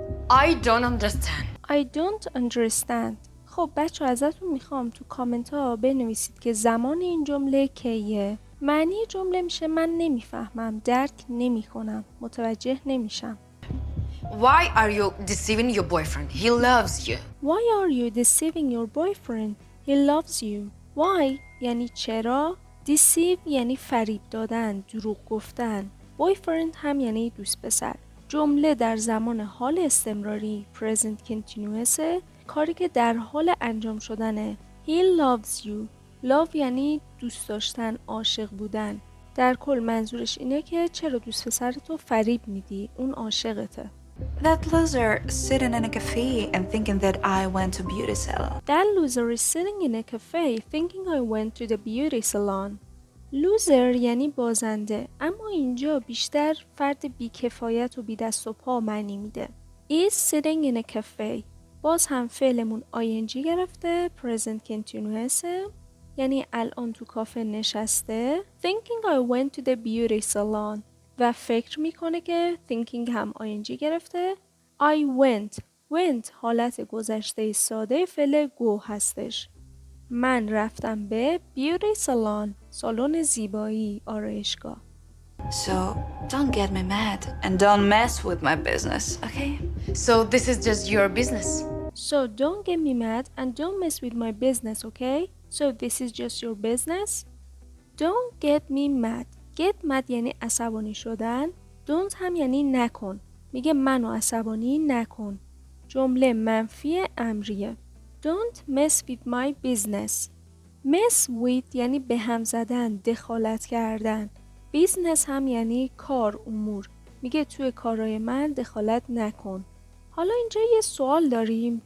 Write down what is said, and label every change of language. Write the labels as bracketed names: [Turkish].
[English] I don't understand. I don't understand. [Persian] خب بچه ازتون میخوام تو کامنت ها بنویسید که زمان این جمله کیه. معنی جمله میشه من نمیفهمم، درک نمیکنم، متوجه نمیشم. [English] Why are you deceiving your boyfriend? He loves you. Why are you deceiving your boyfriend? He loves you. [Persian] Why یعنی چرا؟ Deceive یعنی فریب دادن، دروغ گفتن. Boyfriend هم یعنی دوست پسر. جمله در زمان حال استمراری [English] present continuous، [Persian] کاری که در حال انجام شدنه. [English] He loves you. [Persian] Love یعنی دوست داشتن، عاشق بودن. در کل منظورش اینه که چرا دوست پسرتو فریب میدی، اون عاشقته. [English] That loser sitting in a cafe and thinking that I went to beauty salon. That loser is sitting in a cafe thinking I went to the beauty salon. [Persian] Loser یعنی بازنده، اما اینجا بیشتر فرد بیکفایت و بی دست و پا معنی میده. [English] Is sitting in a cafe. [Persian] باز هم فعلمون ing گرفته، [English] present continuous، [Persian] یعنی الان تو کافه نشسته. [English] Thinking I went to the beauty salon. [Persian] و فکر میکنه که thinking هم ing گرفته. I went حالت گذشته ساده فعل go هستش. من رفتم به [English] beauty salon، [Persian] سالن زیبایی، آرایشگاه. [English] So don't get me mad and don't mess with my business, okay? So this is just your business. So don't get me mad and don't mess with my business, okay? So this is just your business. Don't get me mad. Get mad [Persian] یعنی عصبانی شدن. Don't هم یعنی نکن. میگه منو عصبانی نکن. جمله منفی امریه. [English] Don't mess with my business. Mess with [Persian] یعنی به هم زدن، دخالت کردن. Business هم یعنی کار، امور. میگه توی کارهای من دخالت نکن. حالا اینجا یه سوال داریم.